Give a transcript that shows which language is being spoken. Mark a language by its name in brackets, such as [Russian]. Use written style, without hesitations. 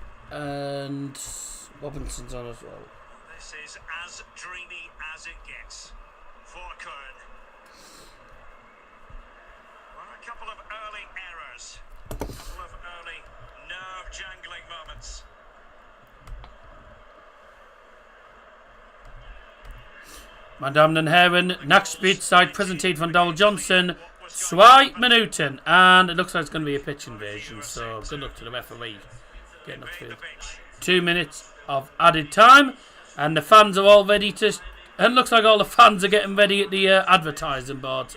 [English] And Robinson's on as well. This is as dreamy as it gets for Köln. Well, a couple of early errors, a couple of early nerve-jangling moments. [German] Meine Damen und Herren, Nachspielzeit präsentiert von Donald Johnson. [English] 2 Minuten, and it looks like it's going to be a pitch invasion, so good luck to the referee getting up to field. 2 minutes of added time, and the fans are all ready to, and it looks like all the fans are getting ready at the advertising boards.